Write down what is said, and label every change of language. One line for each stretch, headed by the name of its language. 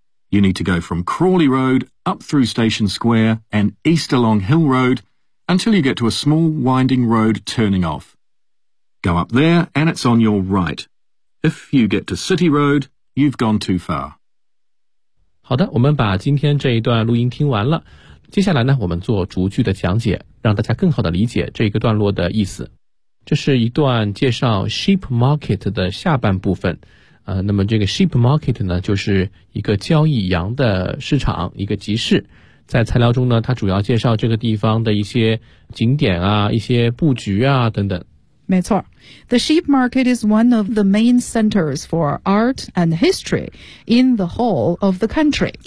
English: You need to go from Crawley Road up through Station Square and east along Hill Road until you get to a small winding road turning off. Go up there, and it's on your right. If you get to City Road, you've gone too far.
Chinese: 好的，我们把今天这一段录音听完了。接下来呢，我们做逐句的讲解，让大家更好的理解这一个段落的意思。这是一段介绍 Sheep Market 的下半部分。那么这个 Sheep Market 呢，就是一个交易羊的市场，一个集市。在材料中呢，它主要介绍这个地方的一些景点啊，一些布局啊，等等。没错
English: The sheep market is one of the main centers for art and history in the whole of the country.